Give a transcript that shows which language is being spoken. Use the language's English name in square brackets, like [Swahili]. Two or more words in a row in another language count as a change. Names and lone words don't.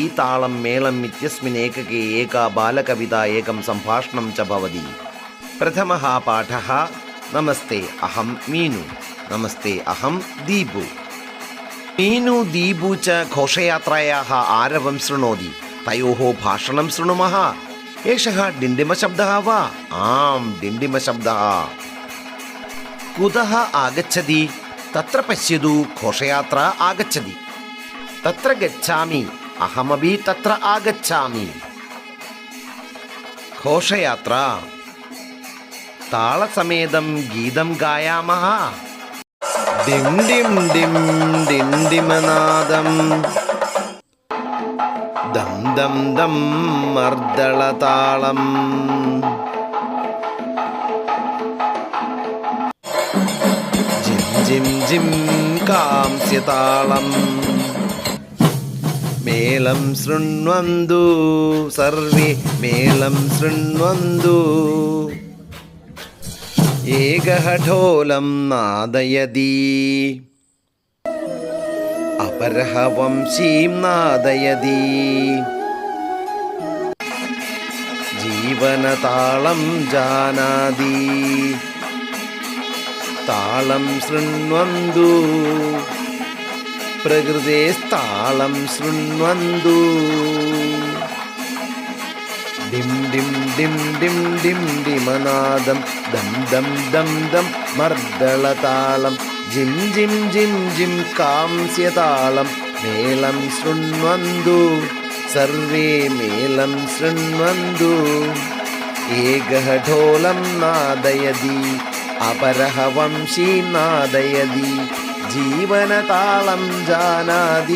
[Sanskrit] താളം മേളം ഇത്യസ്മിन् ഏകകേ ഏകാ ബാലകവിതാ ഏകം സംഭാഷണം ച ഭവതി. പ്രഥമഃ പാഠः. നമസ്തേ അഹം മീനു. നമസ്തേ അഹം ദീപു. മീനു ദീപു ച ഘോഷയാत्रायाः ആരവം ശൃണോതി. തയോः ഭാഷണം ശൃണുമः. एषः डिण्डिमशब्दः वा? आम्, डिण्डिमशब्दः. कुतः आगच्छति? तत्र पश्यतु, घोषयात्रा आगच्छति. तत्र गच्छामि. अहमपि तत्र आगच्छामि. घोषयात्रा. तालसमेतं गीतं गायामः. डिं डिं डिं डिण्डिमनादम्. ദം ദം ദം മർദ്ദളതാളം. ജിം ജിം ജിം കാംസ്യതാളം. മേളം ശൃണ്വന്തു സർവേ മേളം ശൃണ്വന്തു. ഏകഃ ഢോലം നാദയതി. अपरः वंशीं नादयति. जीवनतालं जानाति. तालं शृण्वन्तु. प्रकृतेस्तालं शृण्वन्तु. डिं डिं डिं डिं डिं डिमनादं दं दं दं दं मर्दळतालं. जिं जिं जिं जिं कांस्यतालं. मेलं शृण्वन्तु सर्वे मेलं शृण्वन्तु. एकः ढोलं नादयति. अपरः वंशी नादयति. जीवनतालं जानाति.